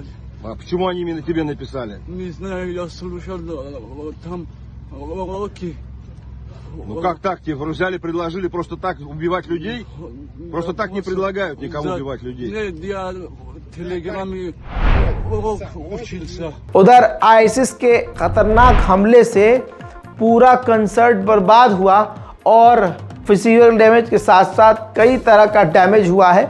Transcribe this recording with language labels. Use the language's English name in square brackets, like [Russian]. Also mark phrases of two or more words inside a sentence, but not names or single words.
[Russian] А почему они именно тебе написали? Не знаю, я слушал там уроки. Ну как так? Тебе взяли, предложили просто так убивать людей? Просто так не предлагают никому убивать людей. Нет, я в телеграмме урок учился. [Hindi] उधर आईसिस के खतरनाक हमले से पूरा कंसर्ट बर्बाद हुआ और [English] physical damage [Hindi] के साथ साथ कई तरह का डैमेज हुआ है।